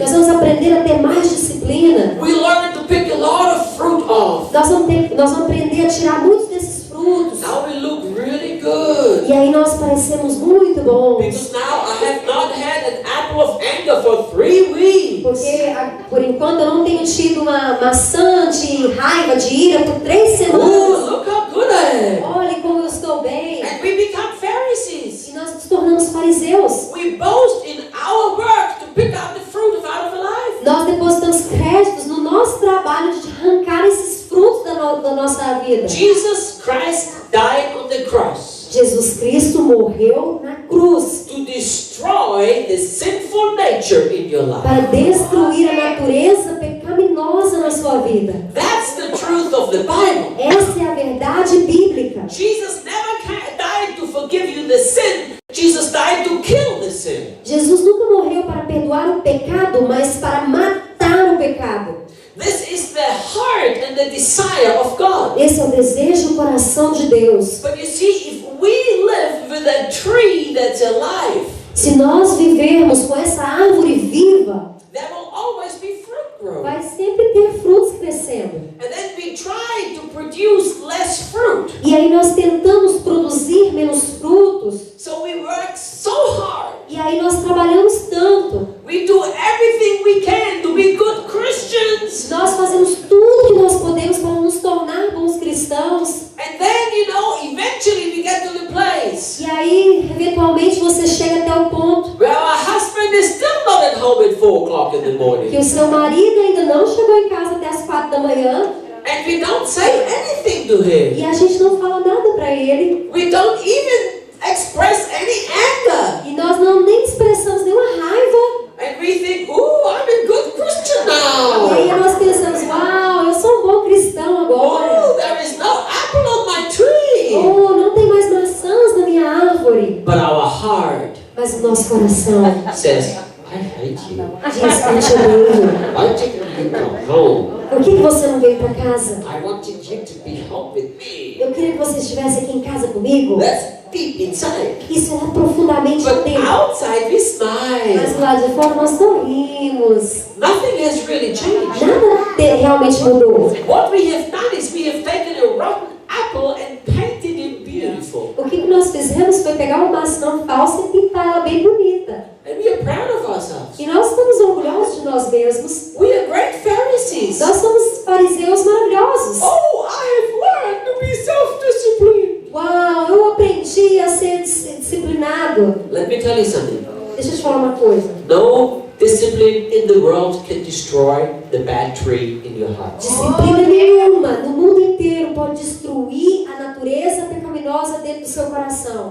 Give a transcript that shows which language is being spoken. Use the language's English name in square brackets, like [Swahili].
[Portuguese] Nós vamos aprender a ter mais disciplina. [English] We learn to pick a lot of fruit off. [Portuguese] Nós vamos aprender a tirar muitos desses frutos. [English] Now we look really good. [Portuguese] E aí nós parecemos muito bons. [English] Because now I have not had an apple of anger for 3 weeks. [Portuguese] Porque por enquanto eu não tenho tido uma maçã de raiva, de ira por 3 semanas. [English] Oh, look how good I am. [Portuguese] Olha como eu estou bem. [English] And we become Pharisees. [Portuguese] E nós nos tornamos fariseus. [English] We boast in our work to pick out the fruit of our life. [Portuguese] Nós depositamos créditos no nosso trabalho de arrancar esses frutos da nossa vida. [English] Jesus Christ died on the cross [Portuguese] Jesus Cristo morreu na cruz [English] to destroy the sinful nature in your life. [Portuguese] para destruir a natureza pecaminosa na sua vida. [English] That's the truth of the Bible. [Portuguese] Essa é a verdade bíblica. [English] Jesus never died to forgive you the sin. Jesus died to kill the sin. [Portuguese] Jesus nunca morreu para perdoar o pecado, mas para matar o pecado. [English] This is the heart and the desire of God. [Portuguese] Esse é o desejo do coração de Deus. [English] But you see, if we live with a tree that's alive, [Portuguese] Se nós vivermos com essa árvore viva, [English] there will always be fruit growing. [Portuguese] vai sempre ter frutos crescendo. [English] And then we try to produce less fruit. [Portuguese] E aí nós tentamos produzir menos frutos. [English] So we work so hard. [Portuguese] E aí nós trabalhamos tanto. [English] We do everything we can to be good Christians. [Portuguese] Nós fazemos tudo que nós podemos para nos tornar bons cristãos. [English] And then, eventually we get to the place [Portuguese] E aí, eventualmente, você chega até o ponto [English] where our husband is still not at home at 4 o'clock in the [Portuguese] que [English] morning. [Portuguese] o seu marido ainda não chegou em casa até as 4 da manhã. [English] And we don't say anything to him. [Portuguese] E a gente não fala nada para ele. [English] We don't even express any anger. [Portuguese] E nós nem expressamos nenhuma raiva. [English] And we think, ooh, I'm a good Christian [Portuguese] E aí [English] now. [Portuguese] nós pensamos, uau, eu sou um bom cristão agora. [English] Oh, there is no apple on my tree. [Portuguese] Oh, não tem mais maçãs na minha árvore. [English] But our heart [Portuguese] Mas o nosso coração [English] says, I hate you. [Portuguese] diz que eu te odeio. [English] I think you come home? [Portuguese] Por que você não veio para casa? [English] I wanted you to be home with me. [Portuguese] Eu queria que você estivesse aqui em casa comigo. [English] That's deep inside. [Portuguese] Isso é profundamente [English] But [Portuguese] dentro. [English] outside we [Portuguese] Mas [English] smile. [Portuguese] lá de fora nós sorrimos. [English] Nothing has really changed. [Portuguese] Nada realmente mudou. [English] What we have done is we have taken a rotten apple and painted it beautiful. [Portuguese] O que nós fizemos foi pegar uma maçã falsa e pintar ela bem bonita. [English] And we are proud of ourselves. [Portuguese] E nós estamos orgulhosos de nós mesmos. [English] We are great Pharisees. [Portuguese] Nós somos fariseus maravilhosos. [English] Oh, I have learned to be self-disciplined. [Portuguese] Uau, eu aprendi a ser disciplinado. [English] Let me tell you something. [Portuguese] Deixa eu te falar uma coisa. [English] No discipline in the world can destroy the bad tree in your heart. [Portuguese] Disciplina nenhuma no mundo inteiro pode destruir a natureza pecaminosa dentro do seu coração.